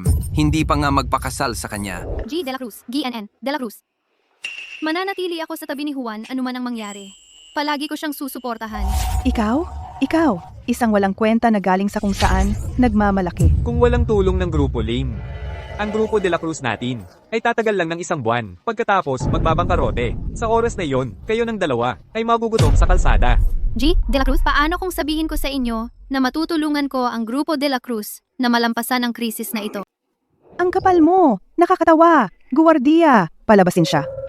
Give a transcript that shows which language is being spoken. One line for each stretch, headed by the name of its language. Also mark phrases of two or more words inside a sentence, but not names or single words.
Filipino: Hindi pa nga magpakasal sa kanya. G. De La Cruz. GNN De La Cruz. Mananatili ako sa tabi ni Juan anuman ang mangyari. Palagi ko siyang susuportahan. Ikaw? Isang walang kwenta na galing sa kung saan, nagmamalaki. Kung walang tulong ng grupo Lim, ang grupo de la Cruz natin ay tatagal lang ng 1 buwan. Pagkatapos, magbabangkarote. Sa oras na yon, kayo ng dalawa ay magugutom sa kalsada. G. De La Cruz, paano kung sabihin ko sa inyo na matutulungan ko ang Grupo De La Cruz na malampasan ang krisis na ito? Ang kapal mo! Nakakatawa! Guwardiya! Palabasin siya.